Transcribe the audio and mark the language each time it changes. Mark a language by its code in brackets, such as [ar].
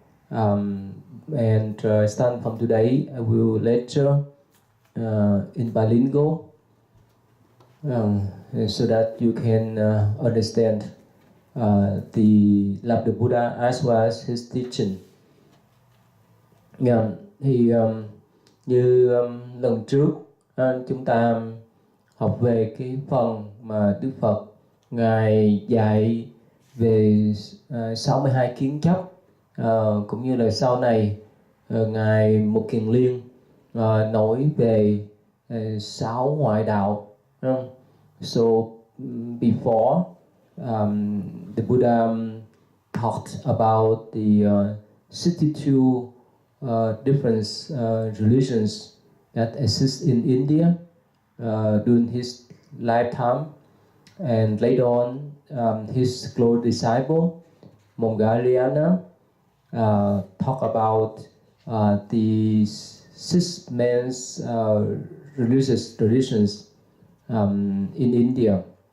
[en] And starting from today, I will lecture in bilingual, so that you can understand the love of the Buddha as well as his teaching. [vi] Thì như lần trước chúng ta học về cái phần mà Đức Phật Ngài dạy về 62 kiến chấp, cũng như là sau này Ngài Một Kiền Liên nói về 6 ngoại đạo. [en] So before the Buddha talked about the 62 different religions that exist in India during his lifetime, and later on his close disciple Mongaliana talk about the 6 main religious traditions in India.